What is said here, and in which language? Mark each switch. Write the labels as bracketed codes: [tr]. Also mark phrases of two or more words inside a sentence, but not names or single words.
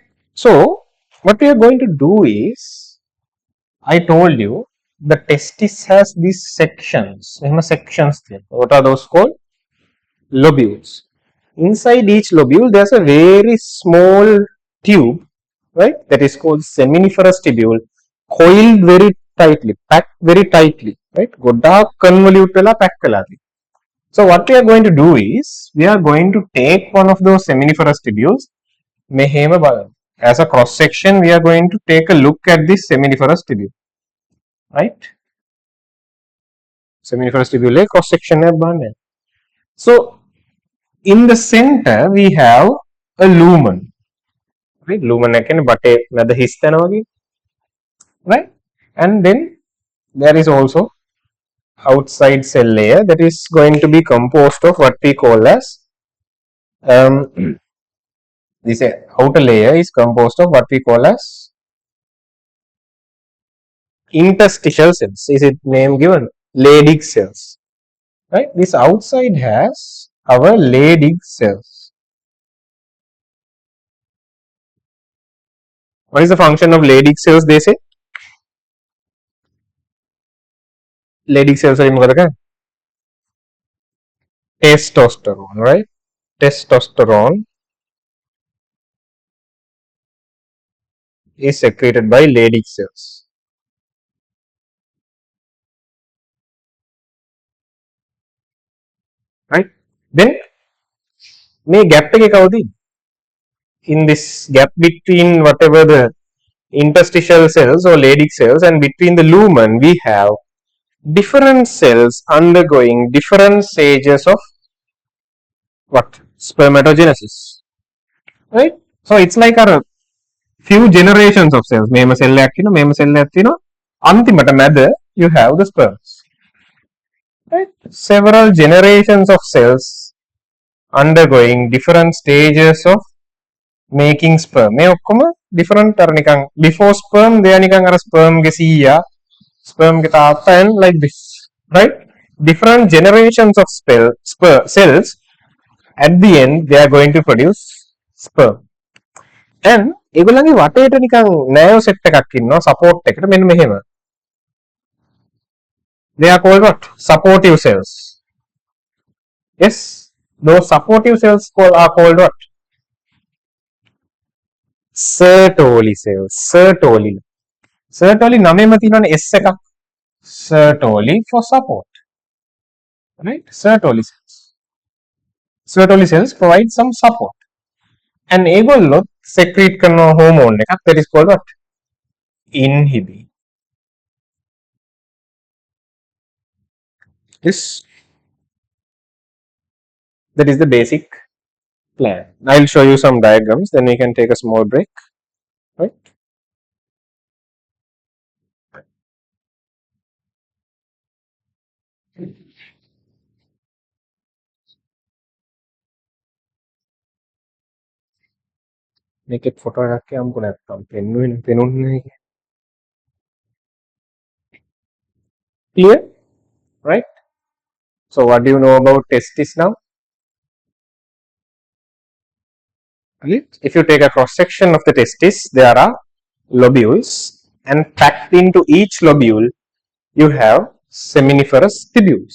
[en] So what we are going to do is, I told you the testis has these sections. What are those called? Lobules. Inside each lobule, there's a very small tube, right? That is called seminiferous tubule, coiled very packed very tightly, right? [si] ගොඩාක් convolute වෙලා pack වෙලා තියෙනවා. [en] So what we are going to do is we are going to take one of those seminiferous tubules. [si] මෙහෙම බලන්න. [en] As a cross section, we are going to take a look at this seminiferous tubule, right? Seminiferous tubule cross section [si] එක බලන්න. [en] So in the center we have a lumen, right? [si] Lumen එක කියන්නේ බටේ මැද හිස් තැන වගේ, [en] right? And then there is also outside cell layer that is going to be composed of what we call as this outer layer is composed of what we call as interstitial cells. Is it name given? Leydig cells, right? This outside has our Leydig cells. What is the function of Leydig cells? They say Leydig cells are [si] මොකද කරන්නේ? [en] Testosterone, right? Testosterone is secreted by Leydig cells, right? [si] Then මේ gap එක කවුද? [en] In this gap between whatever the interstitial cells or Leydig cells and between the lumen, we have different cells undergoing different stages of what? Spermatogenesis, right? So it's like a few generations of cells. [si] මේම cell එකක් තියෙනවා, මේම cell එකක් තියෙනවා. අන්තිමට මැද [en] you have the sperms, right? Several generations of cells undergoing different stages of making sperm. [si] මේ ඔක්කොම different අර නිකන් [en] before sperm they [si] නිකන් අර sperm ගේ සීයා sperm ගේ තාත්තා [en] and like this, right? Different generations of cells at the end they are going to produce sperm. [si] And ඒගොල්ලන්ගේ වටේට නිකන් [en] narrow set [si] එකක් ඉන්නවා support එකට මෙන්න මෙහෙම. [en] They are called what? Supportive cells. Yes, those supportive cells are called what? Sertoli cells. Sertoli. [si] Sertoli නමෙම තියෙනවනේ S එකක්. [en] Sertoli for support, right? Sertoli cells. Sertoli cells provide some support. And [si] ඒගොල්ලෝ secrete කරන hormone එකක් [en] that is called what? Inhibin. Yes. That is the basic plan. I'll show you some diagrams, then we can take a small break, right? Make it photo [si] එකක් යම්කෝ නැත්තම් පෙන්නුන්නේ [en] clear, right? So what do you know about testis now? Right? If you take a cross section of the testis, there are lobules, and packed into each lobule you have seminiferous tubules.